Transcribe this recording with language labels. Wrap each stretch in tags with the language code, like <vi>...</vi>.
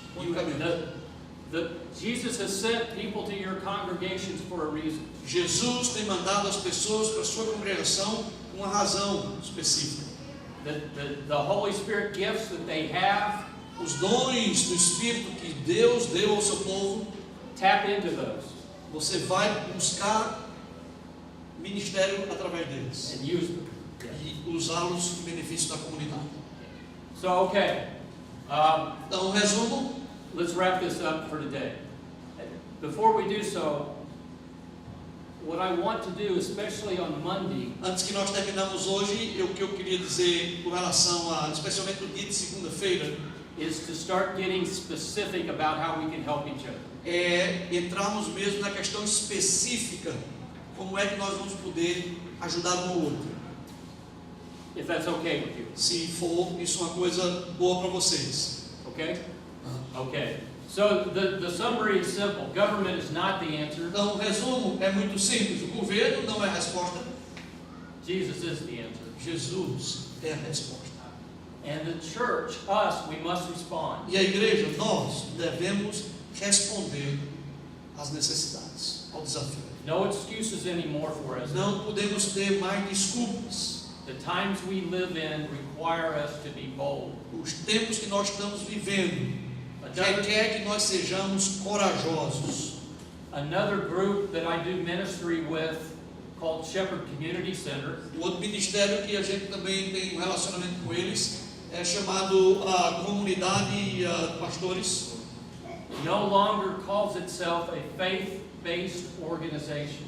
<pt>Unicamente.</pt> <en>Jesus has sent people to your congregations for a reason.</en> <pt>Jesus tem mandado as pessoas para a sua congregação com uma razão específica.</pt> <en>The Holy Spirit gifts that they have,</en> <pt>Os dons do Espírito que Deus deu ao seu povo,</pt> <en>tap into those</en> <pt>você vai buscar ministério através deles</pt> <en>and use them.</en> <pt>e usá-los em benefício da comunidade.</pt> <en>So, okay,</en> <pt>Então, resumo,</pt> <en>let's wrap this up for today. Before we do so, what I want to do, especially on Monday,</en> <pt>Antes que nós terminamos hoje, o que eu queria dizer com relação a, especialmente no dia de segunda-feira,</pt> <en>is to start getting specific about how we can help each other.</en> <pt>é entrarmos mesmo na questão específica, como é que nós vamos poder ajudar um ao outro.</pt> <en>If that's okay with you.</en> <pt>Se for isso uma coisa boa para vocês.</pt> <en>Okay? Okay. So the summary is simple. Government is not the answer.</en> <pt>Então, o resumo é muito simples. O governo não é a resposta.</pt> <en>Jesus is the answer.</en> <pt>Jesus é a resposta.</pt> <en>And the church, us, we must respond.</en> <pt>E a igreja, nós devemos responder às necessidades, ao desafio.</pt> <en>No excuses anymore for us.</en> <pt>Não podemos ter mais desculpas.</pt> <en>The times we live in require us to be bold.</en> <pt>Os tempos que nós estamos vivendo requer que nós sejamos corajosos.</pt> <en>Another group that I do ministry with, called Shepherd Community Center,</en> <pt>O outro ministério que a gente também tem um relacionamento com eles é chamado a Comunidade de Pastores.</pt> <en>no longer calls itself a faith-based organization.</en>